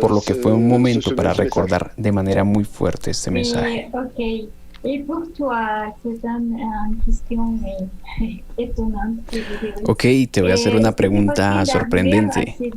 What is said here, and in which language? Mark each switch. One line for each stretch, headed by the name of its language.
Spanish: por lo que fue un momento para
French: ce message.
Spanish: recordar de manera muy fuerte este mensaje. Ok.
French: Et pour toi, c'est une question étonnante.
Spanish: Ok, te voy a hacer una pregunta sorprendente.